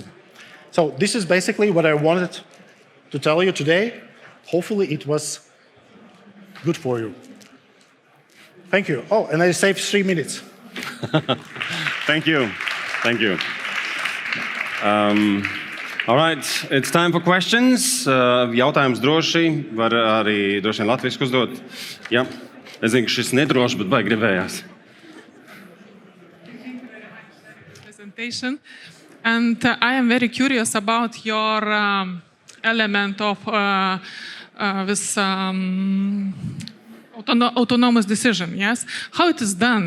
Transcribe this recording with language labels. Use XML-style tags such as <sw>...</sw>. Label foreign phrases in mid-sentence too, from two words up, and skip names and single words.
<en>So this is basically what I wanted to tell you today. Hopefully it was good for you. Thank you. Oh, and I saved 3 minutes. Thank you. Thank you. All right, it's time for questions.</en> <lv>Jautājums droši, var arī droši vien latviski uzdot. Jā, es zinu, ka šis nedroši, bet baigi gribējās.</lv> <en>Presentation. And I am very curious about your element of this autonomous decision, yes? How it is done?</en>